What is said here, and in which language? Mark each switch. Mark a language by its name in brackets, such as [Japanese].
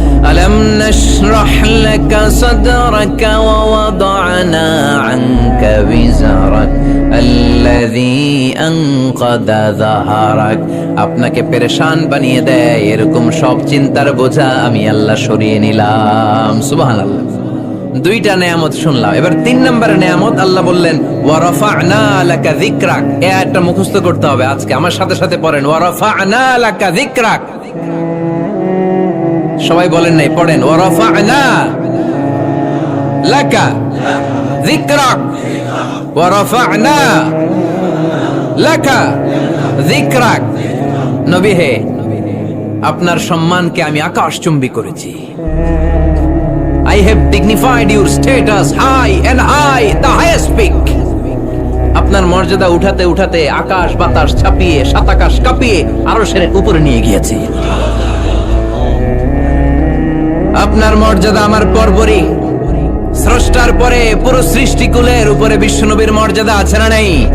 [Arabic] ألم نشرح لك صدرك ووضعنا عنك وزرك الذي أنقض ظهرك। [Bangla] আপনাকে পেরেশান বানিয়ে দেয় এরকম সব চিন্তার বোঝা আমি আল্লাহ সরিয়ে নিলাম। সুবহানাল্লাহ। দুইটা নেয়ামত শুনলাম, এবার 3 নম্বর নেয়ামত আল্লাহ বললেন [Arabic] ওয়া রাফা'না লাকা যিকরাক। [Bangla] এই আয়াতটা মুখস্থ করতে হবে আজকে, আমার সাথে সাথে পড়েন [Arabic] ওয়া রাফা'না লাকা যিকরাক। [Bangla] সবাই বলেন নাই, পড়েন [Arabic] ওয়া রাফা'না লাকা যিকরাক [Bangla] ওয়া রাফা'না লাকা যিকরাক। নবী হে, আপনার সম্মানকে আমি আকাশচুম্বী করেছি। [English] I have dignified your status high and high, the highest peak. [Bangla] আপনার মর্যাদা উঠাতে উঠাতে আকাশ বাতাস ছাপিয়ে সাত আকাশ কাঁপিয়ে আরশের উপরে নিয়ে গিয়েছি। আপনার মর্যাদা আমার পরপরই, স্রষ্টার পরে পুরো সৃষ্টিকুলের উপরে বিশ্বনবীর মর্যাদা আছে না নেই?